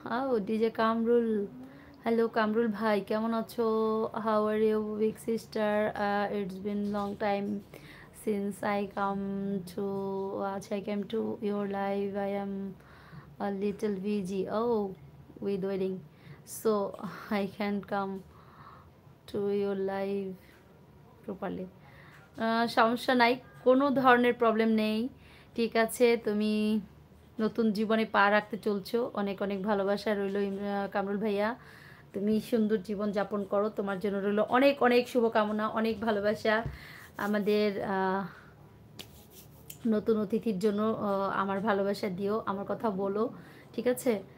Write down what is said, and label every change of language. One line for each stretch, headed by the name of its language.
Bangla: ও DJ Kamrul, hello Kamrul ভাই, কেমন আছো?
English: How are you big sister? It's been long time since I come to, আচ্ছা I came to your live, I am a little busy. Oh, with wedding, so I can't come to your live properly.
Bangla: সমস্যা নাই, কোনো ধরনের problem নেই। ঠিক আছে, তুমি নতুন জীবনে পা রাখতে চলছো, অনেক অনেক ভালোবাসা রইল কামরুল ভাইয়া। তুমি সুন্দর জীবন যাপন করো, তোমার জন্য রইল অনেক অনেক শুভকামনা, অনেক ভালোবাসা। আমাদের নতুন অতিথির জন্য আমার ভালোবাসা দিও, আমার কথা বলো, ঠিক আছে?